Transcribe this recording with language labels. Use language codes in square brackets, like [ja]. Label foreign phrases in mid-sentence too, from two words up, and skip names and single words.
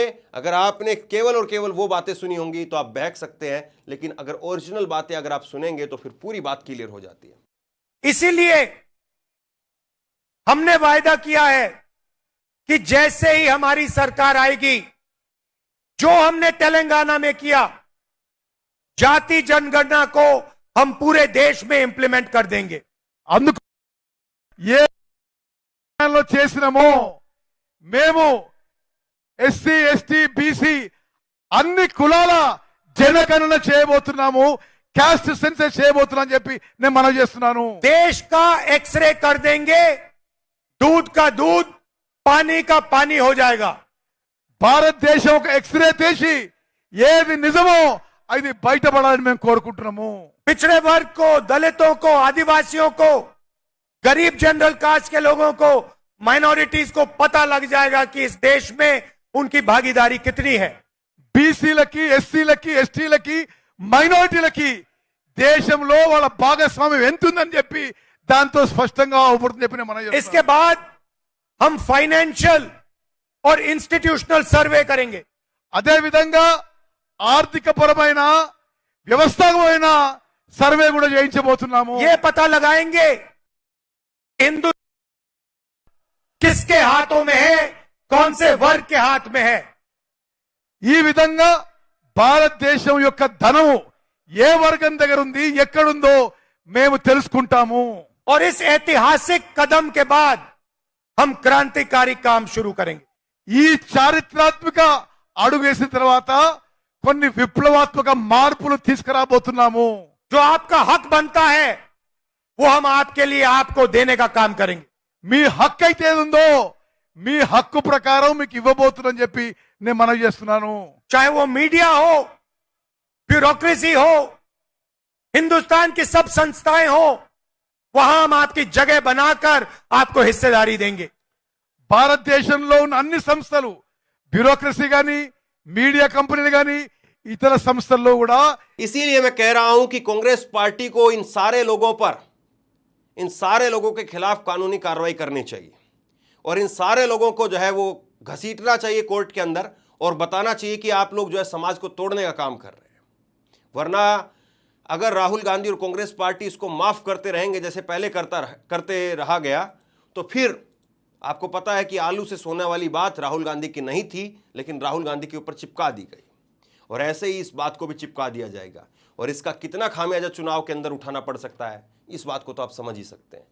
[hi] अगर आपने केवल और केवल वो बातें सुनी होंगी तो आप बहक सकते हैं, लेकिन अगर ओरिजिनल बातें अगर आप सुनेंगे तो फिर पूरी बात क्लियर हो जाती है। इसीलिए हमने वायदा किया है कि जैसे ही हमारी सरकार आएगी, जो हमने तेलंगाना में किया, जाति जनगणना को हम पूरे देश में इंप्लीमेंट कर देंगे। [te] అందుకు ఏ లో చేసినామో మేము ఎస్సీ ఎస్టీ బీసీ అన్ని కులాల జనగణన చేయబోతున్నాము, [en] caste census [te] చేయబోతున్నాం చెప్పి నేను మనవి చేస్తున్నాను। [hi] देश का एक्सरे कर देंगे, दूध का दूध, पानी का पानी हो जाएगा। [te] భారతదేశం ఒక ఎక్స్రే తీసి ఏది నిజమో అది బయటపడాలని మేము కోరుకుంటున్నాము। [hi] पिछड़े वर्ग को, दलितों को, आदिवासियों को, गरीब [en] general caste [hi] के लोगों को, माइनॉरिटीज को पता लग जाएगा कि इस देश में उनकी भागीदारी कितनी है। [te] బీసీలకి, ఎస్సీలకి, ఎస్టీలకి, మైనారిటీలకి దేశంలో వాళ్ళ భాగస్వామ్యం ఎంత ఉందని చెప్పి దాంతో స్పష్టంగా అవుపడుతుంది చెప్పి నేను మనవి చేస్తున్నాను। [hi] इसके बाद हम फाइनेंशियल और [en] institutional survey [hi] करेंगे। [te] అదే విధంగా ఆర్థిక పరమైన, వ్యవస్థాపకమైన సర్వే కూడా చేయించబోతున్నాము। [hi] ये पता लगाएंगे हिंदू किसके हाथों में है, कौन से वर्ग के हाथ में है। [te] ఈ విధంగా భారతదేశం యొక్క ధనం ఏ వర్గం దగ్గర ఉంది, ఎక్కడుందో మేము తెలుసుకుంటాము। [hi] और इस ऐतिहासिक कदम के बाद हम क्रांतिकारी काम शुरू करेंगे। [te] ఈ చారిత్రాత్మక అడుగు వేసిన తర్వాత కొన్ని విప్లవాత్మక మార్పులు తీసుకురాబోతున్నాము। [hi] जो आपका हक बनता है वो हम आपके लिए, आपको देने का काम करेंगे। [te] మీ హక్కు అయితే ఏది ఉందో మీ హక్కు ప్రకారం మీకు ఇవ్వబోతున్నాని చెప్పి నేను మనవి చేస్తున్నాను। [hi] चाहे वो मीडिया हो, ब्यूरोक्रेसी हो, हिंदुस्तान की सब संस्थाएं हो, वहां हम आपकी जगह बनाकर आपको हिस्सेदारी देंगे। [te] భారతదేశంలో ఉన్న అన్ని సంస్థలు, బ్యూరోక్రసీ గాని, మీడియా కంపెనీలు గాని, ఇతర సంస్థల్లో కూడా [hi] इसीलिए मैं कह रहा हूं कि कांग्रेस पार्टी को इन सारे लोगों पर, इन सारे लोगों के खिलाफ कानूनी कार्रवाई करनी चाहिए और इन सारे लोगों को जो है वो घसीटना चाहिए कोर्ट के अंदर और बताना चाहिए कि आप लोग जो है समाज को तोड़ने का काम कर रहे हैं। वरना अगर राहुल गांधी और कांग्रेस पार्टी इसको माफ करते रहेंगे जैसे पहले करते रहा गया, तो फिर आपको पता है कि आलू से सोने वाली बात राहुल गांधी की नहीं थी, लेकिन राहुल गांधी के ऊपर चिपका दी गई और ऐसे ही इस बात को भी चिपका दिया जाएगा और इसका कितना खामियाजा चुनाव के अंदर उठाना पड़ सकता है, इस बात को तो आप समझ ही सकते हैं।